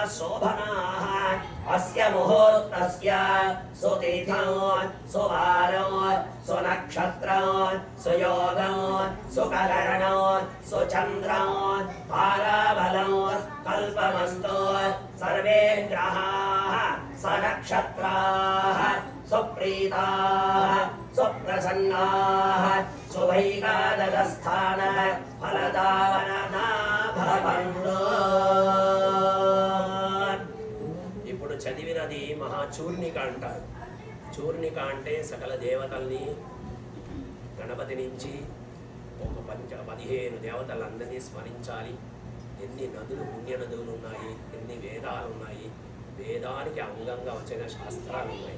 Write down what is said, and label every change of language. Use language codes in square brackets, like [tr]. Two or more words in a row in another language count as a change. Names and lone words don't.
[sa] शोभनाः अस्य मुहूर्तस्य सुतिथौ सुवारौ सुनक्षत्रौ सुयोगौ सुकलरणौ सुचन्द्रौ ताराबलौ कल्पमस्तु सर्वे ग्रहाः सनक्षत्राः सुप्रीताः सुप्रसन्नाः शुभैकादशस्थान फलदावना भवन्तु। [te] ఇప్పుడు చదివినది మహాచూర్ణిక అంటారు. చూర్ణిక అంటే సకల దేవతల్ని గణపతి నుంచి ఒక 15 దేవతలందరినీ స్మరించాలి. ఎన్ని నదులు, పుణ్య నదులు ఉన్నాయి, ఎన్ని వేదాలు ఉన్నాయి, వేదానికి అంగంగా వచ్చిన శాస్త్రాలు ఉన్నాయి.